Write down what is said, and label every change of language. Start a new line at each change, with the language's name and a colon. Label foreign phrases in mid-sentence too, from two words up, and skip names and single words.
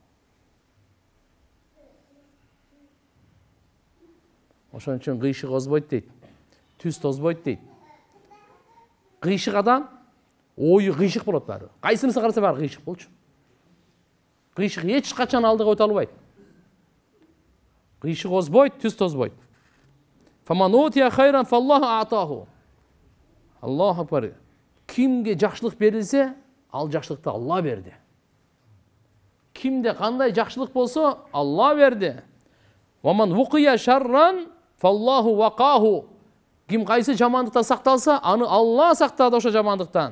Kyrgyz: Ошон үчүн кыйшык озбойт дейт. Түз тозбойт дейт. Кыйшык адам ою кыйшык болот баары. Кайсынысы караса баары кыйшык болчу. Кыйшык эч качан алдыга өтө албайт. Кыйшык озбойт, түз тозбойт.
Arabic: فمن أوتي خيرا فالله آتاه. الله أكبر.
Kyrgyz: Кимге жакшылык берилсе, ал жакшылыкты Алла берди. Кимде кандай жакшылык болсо, Алла берди.
Arabic: ومن وقي شرا فالله وقاه.
Kyrgyz: Ким кайсы жамандыктан сакталса, аны Алла сактады ошо жамандыктан.